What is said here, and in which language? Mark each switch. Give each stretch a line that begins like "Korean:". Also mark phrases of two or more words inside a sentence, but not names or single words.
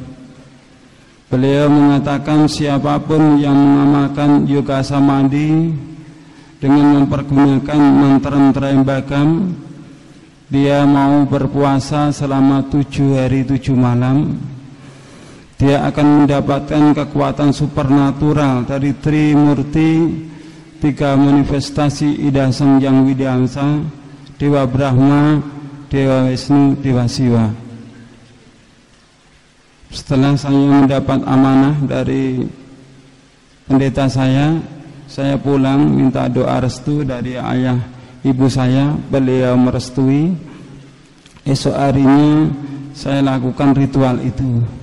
Indonesian: Beliau mengatakan siapapun yang mengamalkan yoga samadhi dengan mempergunakan mantra-mantra yang bagam, dia mau berpuasa selama 7 hari 7 malam, dia akan mendapatkan kekuatan supernatural dari Trimurti, 3 manifestasi Ida Sang Yang Widyangsa, Dewa Brahma, Dewa Wisnu, Dewa Siwa. Setelah saya mendapat amanah dari pendeta saya pulang minta doa restu dari ayah ibu saya. Beliau merestui. Esok harinya saya lakukan ritual itu.